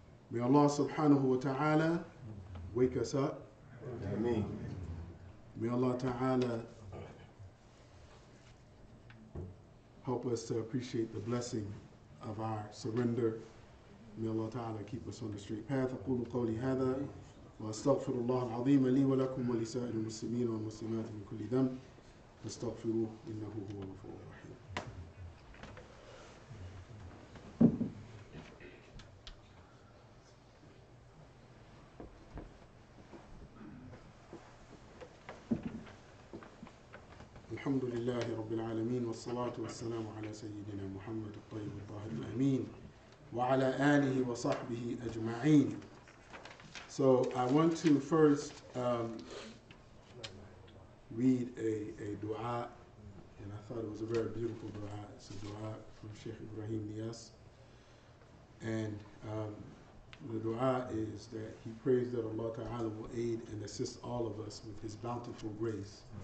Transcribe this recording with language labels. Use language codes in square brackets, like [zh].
[en] May Allah subhanahu wa ta'ala wake us up. Ameen. May Allah ta'ala help us to appreciate the blessing of our surrender. May Allah ta'ala keep us on the straight path. [ar] أقول قولي هذا وأستغفر الله العظيم لي ولكم ولسائر المسلمين والمسلمات من كل ذنب فاستغفروه إنه هو الغفور الرحيم. الحمد لله رب العالمين والصلاة والسلام على سيدنا محمد الطيب الطاهر الأمين وعلى آله وصحبه أجمعين. [en] So I want to first read a dua, and I thought it was a very beautiful dua. It's a dua from Sheikh Ibrahim Niyas. And the dua is that he prays that Allah Ta'ala will aid and assist all of us with his bountiful grace.